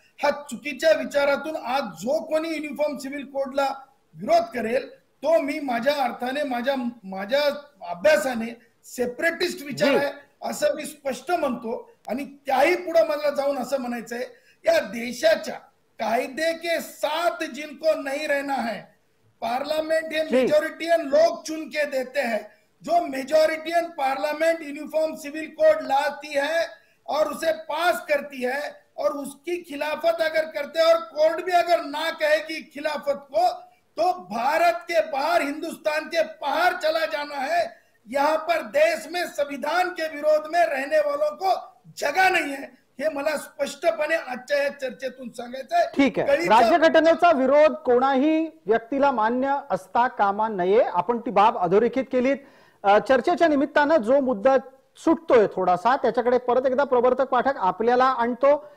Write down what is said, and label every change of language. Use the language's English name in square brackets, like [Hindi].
[Marathi] हा चुकीच्या विचारातून आज जो कोणी युनिफॉर्म सिव्हिल कोडला विरोध करेल तो मी माझ्या अर्थाने माझ्या अभ्यासाने सेपरेटिस्ट विचार आहे असं मी स्पष्ट म्हणतो. आणि त्याही पुढे मला जाऊन असं म्हणायचंय, या देशाच्या कायदे [Hindi] के साथ जिनको नहीं रहना है, पार्लियामेंट ये मेजोरिटियन लोग चुन के देते हैं. जो मेजोरिटियन पार्लियामेंट यूनिफॉर्म सिविल कोड लाती है और उसे पास करती है और उसकी खिलाफत अगर करते हैं और कोर्ट भी अगर ना कहेगी खिलाफत को, तो भारत के बाहर, हिंदुस्तान के बाहर चला जाना है. यहाँ पर देश में संविधान के विरोध में रहने वालों को जगह नहीं है. [Marathi] हे मला स्पष्टपणे आजच्या या चर्चेतून सांगायचंय. ठीक आहे, राज्यघटनेचा विरोध कोणाही व्यक्तीला मान्य असता कामा नये. आपण ती बाब अधोरेखित केलीत. चर्चेच्या निमित्तानं जो मुद्दा सुटतोय थोडासा, त्याच्याकडे परत एकदा प्रवर्तक पाठक आपल्याला आणतो.